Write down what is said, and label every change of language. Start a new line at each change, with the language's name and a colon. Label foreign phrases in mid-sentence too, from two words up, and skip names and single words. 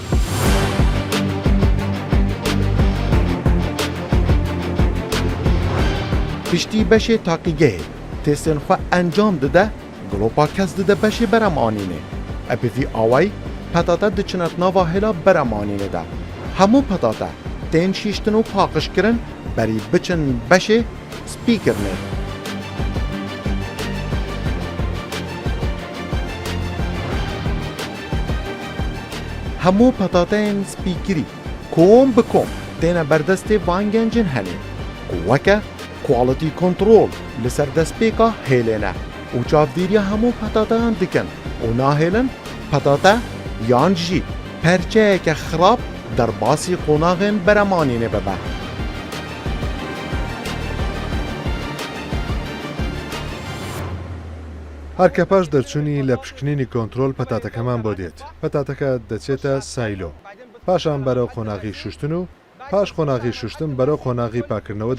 Kurdish: Piştî beşê taqîgehê testên xwe encam dide glopa kes dide beşê beremanînê. Epî vî awayî petate diçine nava hêla beremanînê de. همو پتاتا تین شیشتن و پاقش کرن بری بچن بشه سپیکر نه. همو پتاتین سپیکری کوم بکوم تینا بردست وانگنجن هنه وکه کوالیتی کنترول لسر دست پیکا هیلینه و چافدیری همو پتاتان دکن و ناهیلن پتاتا یانجی پرچه که خراب در باسی قناغن برمانینه ببه.
Central Kurdish: هەرکە پاش دەرچوونی لە پشکنینی کۆنتترۆل پەتاتەکەمان بۆ دێت پەتاتەکە دەچێتە سایلۆ پاشان بەرەو قۆناغی شوشتن و پاش قۆناغی شوشتن بەرەو قۆناغی پاکردنەوە